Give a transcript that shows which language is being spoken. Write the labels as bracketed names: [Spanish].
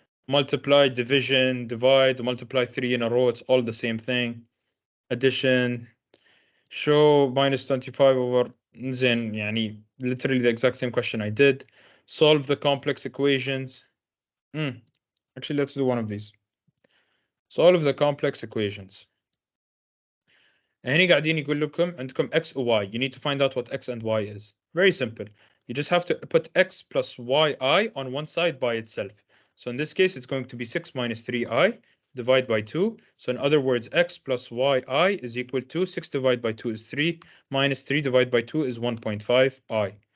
[English] Multiply, division, divide, multiply 3 in a row. It's all the same thing. Addition. Show minus 25 over زين literally the exact same question I did. Solve the complex equations. Actually, let's do one of these. Solve the complex equations. [Arabic] هني قاعدين يقول لكم عندكم x و y. [English] You need to find out what x and y is. Very simple. You just have to put x plus yi on one side by itself. So in this case, it's going to be 6 minus 3i divided by 2. So in other words, x plus yi is equal to 6 divided by 2 is 3 minus 3 divided by 2 is 1.5i.